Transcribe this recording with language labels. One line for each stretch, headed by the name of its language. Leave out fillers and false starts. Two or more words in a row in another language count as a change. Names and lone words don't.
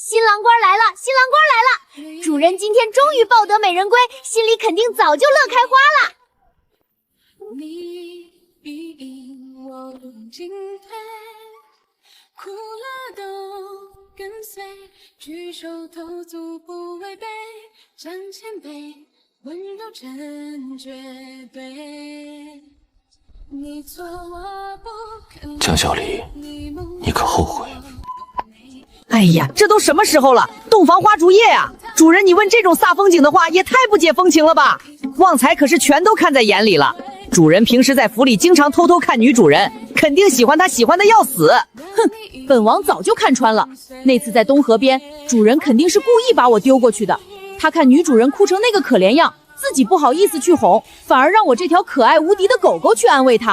Chinese: 郎官来了，新郎官来了！主人今天终于抱得美人归，心里肯定早就乐開花了。你必引我進退，苦樂都跟隨，舉手投足不違背，講謙卑，溫柔真絕對。你錯我不肯。江小離，你可後悔？哎呀，這都什麼時候了，洞房花燭夜啊！主人，你問這種煞風景的話，也太不解風情了吧？旺財可是全都看在眼裡了。主人平時在府裡經常偷偷看女主人，肯定喜歡她，喜歡的要死。哼，本王早就看穿了。那次在東河邊，主人肯定是故意把我丟過去的。他看女主人哭成那個可憐樣，自己不好意思去哄，反而讓我這條可愛無敵的狗狗去安慰她。